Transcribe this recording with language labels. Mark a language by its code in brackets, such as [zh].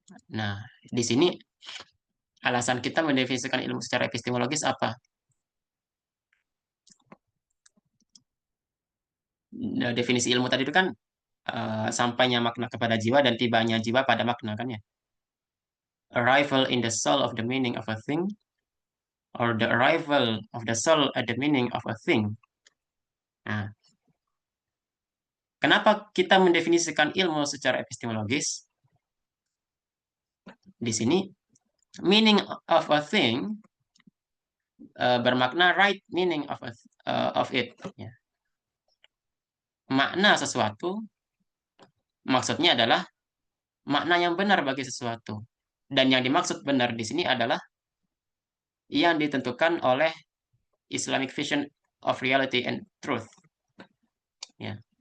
[id] Nah, di sini alasan kita mendefinisikan ilmu secara epistemologis apa? Nah, definisi ilmu tadi itu kan sampainya makna kepada jiwa dan tibanya jiwa pada makna kan ya. [en] Arrival in the soul of the meaning of a thing, or the arrival of the soul at the meaning of a thing. [id] Nah, kenapa kita mendefinisikan ilmu secara epistemologis? Di sini, [en] meaning of a thing [id] bermakna [en] right meaning of it. [id] Ya. Makna sesuatu maksudnya adalah makna yang benar bagi sesuatu. Dan yang dimaksud benar di sini adalah yang ditentukan oleh [en] Islamic vision of reality and truth. [id] Ya.